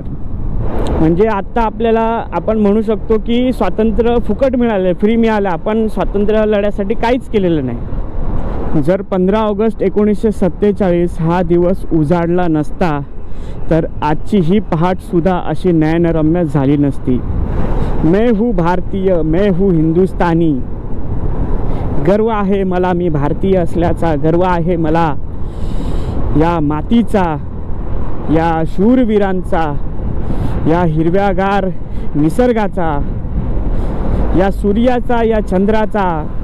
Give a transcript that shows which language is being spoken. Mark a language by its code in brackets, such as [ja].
[mr] म्हणजे आता आपल्याला आपण म्हणू शकतो की स्वातंत्र्य फुकट मिळालं, फ्री मिळालं. आपण स्वातंत्र्य लढ्यासाठी काहीच केलेलं नाही. जर 15 ऑगस्ट 1947 हा दिवस उजाडला नसता तर आजची ही पहाटसुद्धा अशी नयनरम्य झाली नसती. [hi] मैं हूँ भारतीय, मैं हूँ हिंदुस्तानी. [mr] गर्व आहे मला मी भारतीय असल्याचा, गर्व आहे मला या मातीचा, या शूरवीरांचा, या हिरव्यागार निसर्गाचा, या सूर्याचा, या चंद्राचा.